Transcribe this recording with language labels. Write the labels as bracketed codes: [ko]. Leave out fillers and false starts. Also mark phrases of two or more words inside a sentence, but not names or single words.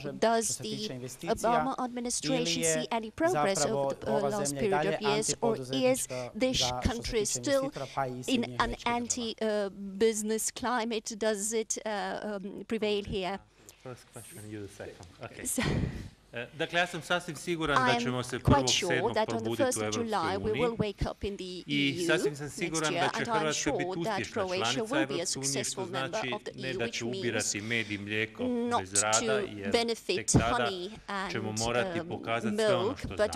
[en] Does the Obama administration see any progress over the last period of years, or is this country still in an anti-business climate? Does it prevail here? First question, you the second. Okay. [hr] Dakle, ja sam sasvim siguran da ćemo se 1.7. probuditi u Evropskoj uniji i sasvim sam siguran da će Hrvatska biti uspješna članica Evropske unije, što znači ne da će ubirati med i mlijeko bez rada, jer tek tada ćemo morati pokazati sve ono što znamo.